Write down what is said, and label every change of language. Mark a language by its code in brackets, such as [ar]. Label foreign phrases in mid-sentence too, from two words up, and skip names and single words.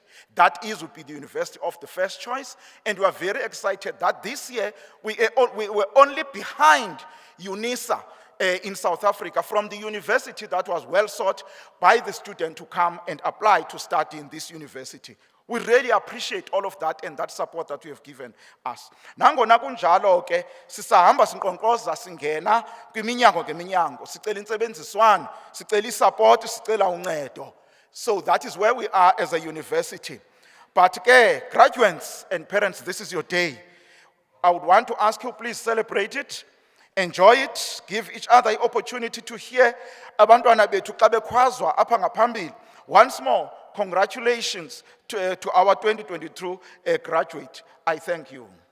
[en] That would be the university of the first choice, and we are very excited that this year we were only behind UNISA in South Africa from the university that was well sought by the student to come and apply to study in this university. We really appreciate all of that and that support that you have given us. [xh] Nangona kunjalo ke sisahamba sinkqonkqoza singena kwiminyango ngeminyango sicela intsebenziswano, sicela isupport, sicela uncedo. [en] So that is where we are as a university. But ke graduates and parents, this is your day. I would want to ask you, please celebrate it. Enjoy it, give each other the opportunity to hear [xh] abantwana bethu xa bekhwazwa apha ngaphambili. [en] Once more, congratulations to our 2022 graduate. I thank you.